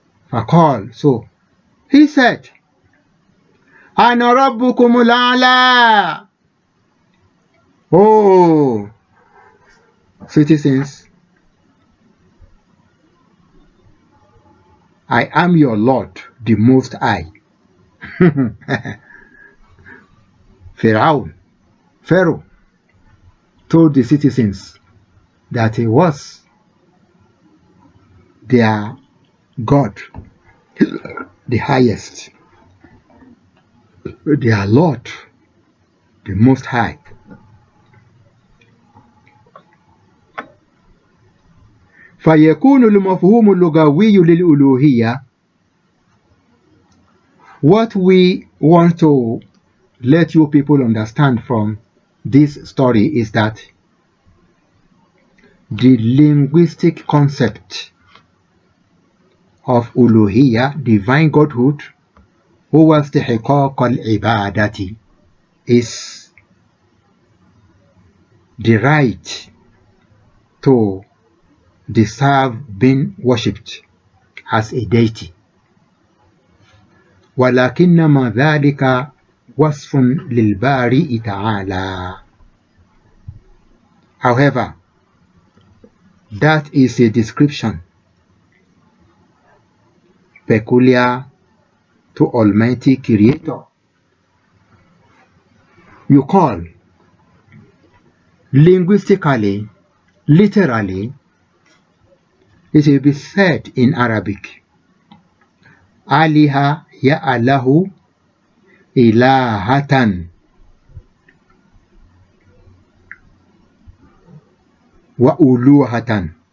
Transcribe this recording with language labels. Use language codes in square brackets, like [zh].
[ar] فقال, [en] so he said, [ar] أنا ربكم الأعلى. [en] Oh, citizens, I am your Lord, the Most High. Pharaoh told the citizens that he was their God, the highest, their Lord, the Most High. [ar] فيكون المفهوم اللغوي للألوهية. [en] What we want to let you people understand from this story is that the linguistic concept of uluhiyya, divine godhood, [ar] هو استحقاق العبادة, [en] is the right to deserve being worshipped as a deity. [ar] ولكنما ذلك وصف للبارئ تعالى. [en] However, that is a description peculiar to Almighty Creator. You call linguistically, literally, it will be said in Arabic, [ar] Aliha ya'alahu ilahatan wa uluhatan.